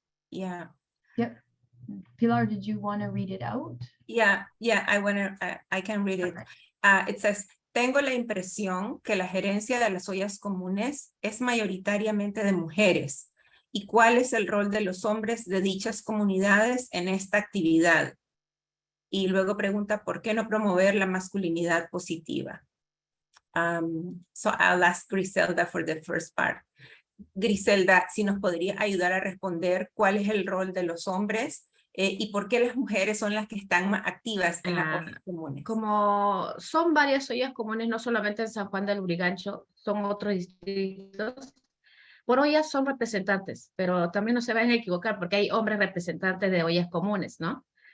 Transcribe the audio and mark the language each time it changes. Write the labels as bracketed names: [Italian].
[English] Yeah. Yep. Pilar, did you want to read it out? Yeah, I can read it. It says, [Spanish] tengo la impresión que la gerencia de las ollas comunes es mayoritariamente de mujeres. ¿Y cuál es el rol de los hombres de dichas comunidades en esta actividad? Y luego pregunta, ¿por qué no promover la masculinidad positiva? [English] So I'll ask Griselda for the first part. [Spanish] Griselda, si nos podría ayudar a responder cuál es el rol de los hombres y por qué las mujeres son las que están más activas en las ollas comunes. Como son varias ollas comunes, no solamente en San Juan del Lurigancho, son otros distritos. Por ollas son representantes, pero también no se vayan a equivocar porque hay hombres representantes de ollas comunes, ¿no?